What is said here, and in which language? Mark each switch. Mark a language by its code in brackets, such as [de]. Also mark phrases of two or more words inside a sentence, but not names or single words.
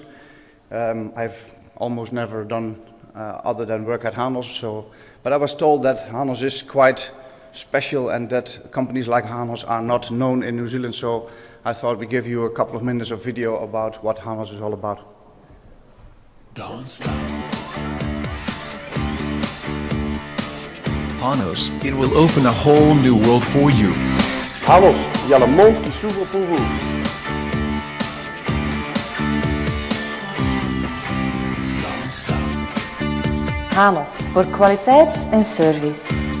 [en] I've almost never done other than work at Hanos, but I was told that Hanos is quite special and that companies like Hanos are not known in New Zealand, so I thought we'd give you a couple of minutes of video about what Hanos is all about. Don't stop. Hanos, it will open a whole new world for you. [fr] Hanos, il y a le monde qui s'ouvre pour vous. [nl] Hanos, voor kwaliteit en service.